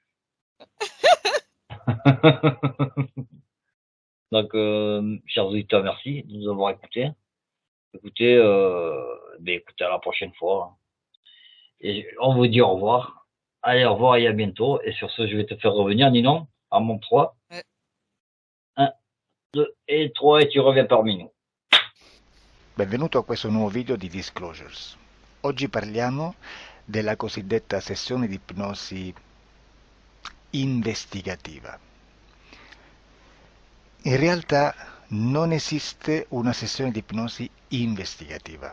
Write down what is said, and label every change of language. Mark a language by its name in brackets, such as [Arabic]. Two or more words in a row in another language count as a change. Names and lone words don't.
[French] Donc, chers auditeurs, merci de nous avoir écoutés. Écoutez, écoutez, à la prochaine fois. Et on vous dit au revoir. Allez, au revoir et à bientôt. Et sur ce, je vais te faire revenir, Ninon, à mon 3. Ouais. 1, 2 et 3, et tu reviens parmi nous. [Italian] Benvenuto a questo nuovo video di Disclosures. Oggi parliamo della cosiddetta sessione di ipnosi investigativa. In realtà non esiste una sessione di ipnosi investigativa.